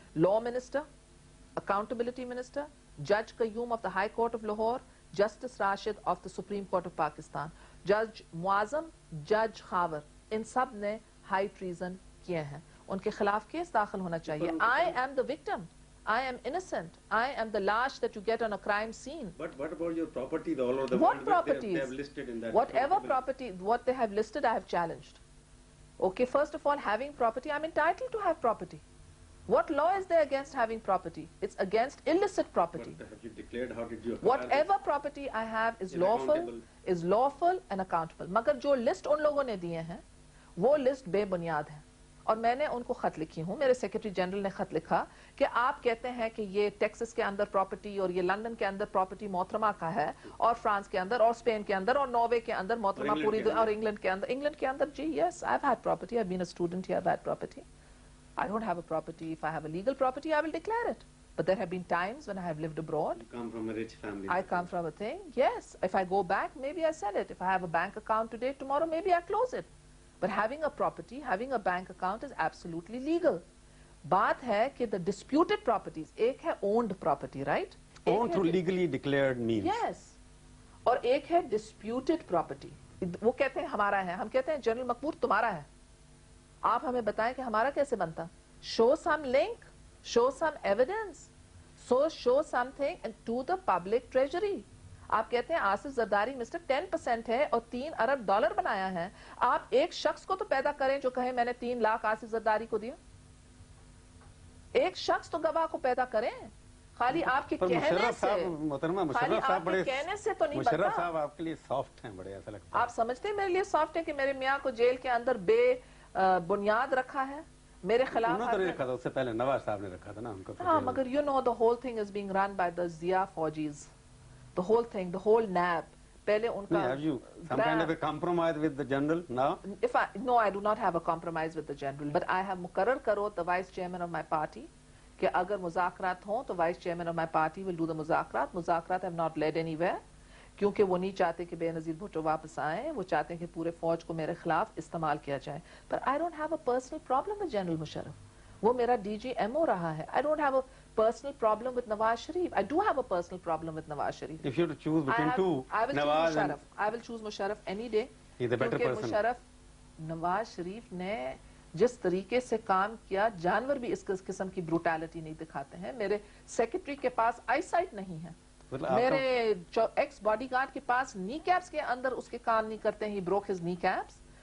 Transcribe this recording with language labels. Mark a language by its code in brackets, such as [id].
[hi] Law minister, accountability minister, जज Qayyum of the high court of Lahore, justice Rashid of the supreme court of Pakistan, जज मुआजम, जज खावर, इन सब ने हाई ट्रीजन किए हैं। उनके खिलाफ केस दाखिल होना चाहिए। [en] I am the victim, I am innocent. I am the lash that you get on a crime scene. But what about your properties all over the What world? properties? They have listed in that. Whatever property, what they have listed, I have challenged. Okay, first of all, having property, I'm entitled to have property. What law is there against having property? It's against illicit property. But have you declared, how did you acquire Whatever property I have is Is lawful and accountable. [hi] मगर जो list उन लोगों ने दिए हैं वो list बेबुनियाद है, और मैंने उनको खत लिखी हूँ। मेरे सेक्रेटरी जनरल ने खत लिखा कि आप कहते हैं कि ये टेक्सास के अंदर प्रॉपर्टी और ये लंदन के अंदर प्रॉपर्टी मोहतरमा का है, और फ्रांस के अंदर और स्पेन के अंदर और नॉर्वे के अंदर मोहतरमा पूरी, और इंग्लैंड के अंदर जी, [en] yes, I have had property, [hi] I have been a student here, I have had property. [en] I don't have a property. If I have a legal property, I will declare it. But there have been times when I have lived abroad. You come from a rich family. I come from a thing. Yes. If I go back, maybe I sell it. If I have a bank account today, tomorrow maybe I close it. But having a property, having a bank account is absolutely legal. [hi] बात है कि [en] the disputed properties, [hi] एक है [en] owned property, right? Owned through legally declared means. Yes. [hi] और एक है disputed property. वो कहते हैं हमारा है, हम कहते हैं जनरल मकबूल तुम्हारा है। आप हमें बताएं कि हमारा कैसे बनता? Show some link, show some evidence, so show something to the public treasury. आप कहते हैं आसिफ जरदारी मिस्टर 10% है और $3 अरब बनाया है। आप एक शख्स को तो पैदा करें जो कहे मैंने 3 लाख आसिफ जरदारी को दिया। एक शख्स तो गवाह को पैदा करें। खाली आपके कहने से, मोहतरमा खाली आपके कहने से तो नहीं बनता। मुशर्रफ साहब आपके लिए सॉफ्ट हैं, बड़े ऐसा लगता है। आप समझते हैं मेरे लिए सॉफ्ट है कि मेरे मियाँ को जेल के अंदर बुनियाद रखा है मेरे खिलाफ? उन्होंने तो नहीं रखा था, उससे पहले नवाज साहब ने रखा था ना उनको। हाँ, मगर [en] you know the whole thing is being run by the Zia Fauji's. The whole thing, the whole NAB. [hi] पहले उनका [en] have you some kind of a compromise with the general now? No, I do not have a compromise with the general, but I have [hi] मुकर्रर करो [en] the vice chairman of my party [hi] कि अगर मुज़ाकरात हों तो [en] vice chairman of my party will do the मुज़ाकरात. [hi] मुज़ाकरात [en] have not led anywhere, [hi] क्योंकि वो नहीं चाहते कि बेनज़ीर भुट्टो वापस आए, वो चाहते हैं कि पूरे फौज को मेरे खिलाफ इस्तेमाल किया जाए। पर [en] I don't have a personal problem with general Musharraf, [hi] वो मेरा DGMO रहा है। [en] I don't have a personal problem with Nawaz Sharif. I do have a personal problem with Nawaz Sharif. If you to choose between two, Nawaz and I will choose Musharraf any day. He's a better [hi] क्योंकि [en] person. [hi] Musharraf, Nawaz Sharif ने जिस तरीके से काम किया, जानवर भी इस किस्म की ब्रूटैलिटी नहीं दिखाते हैं। मेरे सेक्रेटरी के पास आईसाइट नहीं है, मेरे एक्स बॉडीगार्ड के पास नी कैप्स के अंदर उसके कान नहीं करते हैं, [en] He broke his kneecaps.